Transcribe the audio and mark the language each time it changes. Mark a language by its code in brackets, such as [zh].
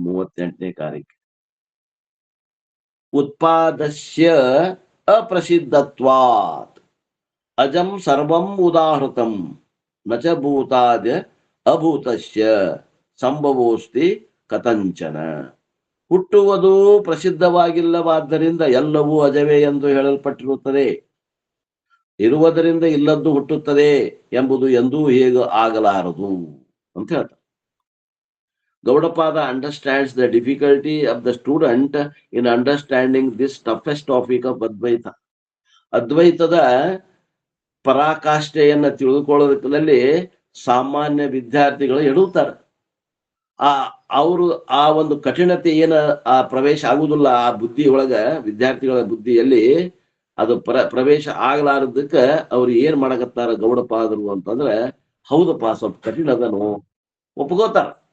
[kn] 38ನೇ ಕಾರಿಕೆ, [sa] ಉತ್ಪಾದಸ್ಯ ಅಪ್ರಸಿದ್ಧತ್ವಾತ್ ಅಜಂ ಸರ್ವಂ ಉದಾಹೃತಂ ನಚ ಭೂತಾದ ಅಭೂತಸ್ಯ ಸಂಭವೋಸ್ತಿ ಕಥಂಚನ. [kn] ಹುಟ್ಟುವುದು ಪ್ರಸಿದ್ಧವಾಗಿಲ್ಲವಾದ್ದರಿಂದ ಎಲ್ಲವೂ ಅಜವೇ ಎಂದು ಹೇಳಲ್ಪಟ್ಟಿರುತ್ತದೆ. ಇರುವುದರಿಂದ ಇಲ್ಲದ್ದು ಹುಟ್ಟುತ್ತದೆ ಎಂಬುದು ಎಂದೂ ಹೇಗೆ ಆಗಲಾರದು ಅಂತ ಹೇಳ್ತಾರೆ. [en] Gaudapada understands the difficulty of the student in understanding this toughest topic of Advaita. [kn] ಅದ್ವೈತದ ಪರಾಕಾಷ್ಠೆಯನ್ನ ತಿಳಿದುಕೊಳ್ಳೋದಕ್ಕೆ ಸಾಮಾನ್ಯ ವಿದ್ಯಾರ್ಥಿಗಳು ಎಡುತ್ತಾರೆ. ಅವರು ಆ ಒಂದು ಕಠಿಣತೆ ಏನ ಆ ಪ್ರವೇಶ ಆಗುದಿಲ್ಲ ಆ ಬುದ್ಧಿ ಒಳಗ, ವಿದ್ಯಾರ್ಥಿಗಳ ಬುದ್ಧಿಯಲ್ಲಿ ಅದು ಪ್ರವೇಶ ಆಗ್ಲಾರದಕ್ಕ ಅವ್ರು ಏನ್ ಮಾಡಕತ್ತಾರ ಗೌಡಪಾದರು ಅಂತಂದ್ರೆ, ಹೌದಪ್ಪ ಸ್ವಲ್ಪ ಕಠಿಣ ಅದನು ಒಪ್ಕೋತಾರ.